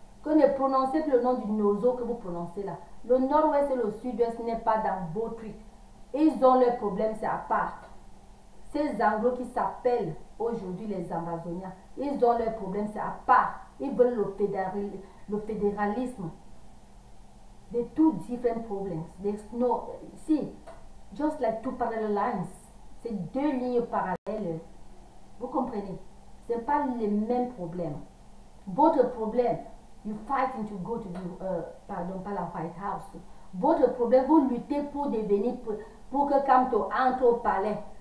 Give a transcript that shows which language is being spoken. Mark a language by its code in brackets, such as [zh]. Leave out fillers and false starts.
[fr] Que ne prononcez plus le nom du Nozo que vous prononcez là. Le nord-ouest et le sud-ouest n'est pas dans vos trucs. Ils ont leurs problèmes, c'est à part. Ces anglos qui s'appellent aujourd'hui les Ambazoniens, ils ont leurs problèmes, c'est à part. Ils veulent le fédéralisme. [en] They two different problems. There's no, see, just like two parallel lines. [fr] C'est deux lignes parallèles. Vous comprenez? Ce n'est pas les mêmes problèmes. Votre problème, [en] you fighting to go to the, [fr] pardon, pas la [en] White House. [fr] Votre problème, vous luttez pour devenir, pour que Kanto entre au palais.